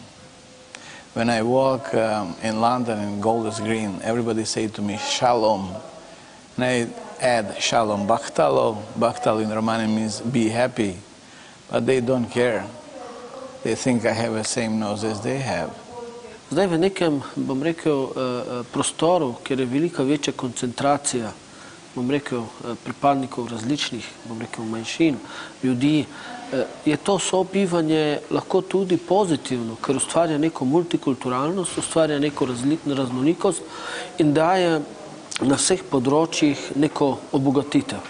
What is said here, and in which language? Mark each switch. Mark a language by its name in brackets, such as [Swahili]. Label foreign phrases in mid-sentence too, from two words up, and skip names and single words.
[English] When I walk in London in Golders Green, everybody say to me, Shalom. And I add Shalom Bachtalo. Bachtalo in Romani means be happy. But they don't care. They think I have the same nose as they have. [Slovenian] Zdaj v nekem, bom rekel, prostoru, kjer je velika večja koncentracija, bom rekel, pripadnikov različnih, bom rekel, manjšin, ljudi, je to sobivanje lahko tudi pozitivno, ker ustvarja neko multikulturalnost, ustvarja neko raznolikost in daje na vseh področjih neko obogatitev.